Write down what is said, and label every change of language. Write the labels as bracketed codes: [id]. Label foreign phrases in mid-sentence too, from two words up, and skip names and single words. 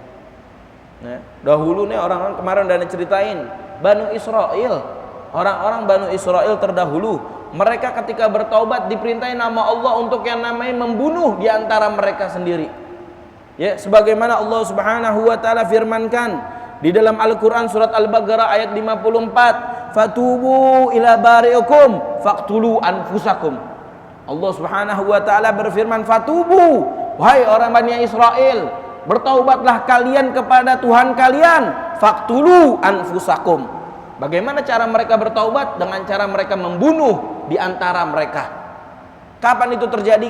[id] Nah, dahulu nih orang-orang kemarin udah ceritain Banu Israel, orang-orang Banu Israel terdahulu, mereka ketika bertaubat diperintahin nama Allah untuk yang namanya membunuh di antara mereka sendiri. Ya, sebagaimana Allah [ar] Subhanahu wa taala [id] firmankan di dalam Al-Qur'an surat Al-Baqarah ayat 54, [ar] "Fatubu ila bari'ikum faqtulu anfusakum." [id] Allah [ar] Subhanahu wa taala [id] berfirman, "Fatubu, wahai orang Bani Israel, bertaubatlah kalian kepada Tuhan kalian, [ar] faqtulu anfusakum." [id] Bagaimana cara mereka bertaubat? Dengan cara mereka membunuh di antara mereka. Kapan itu terjadi?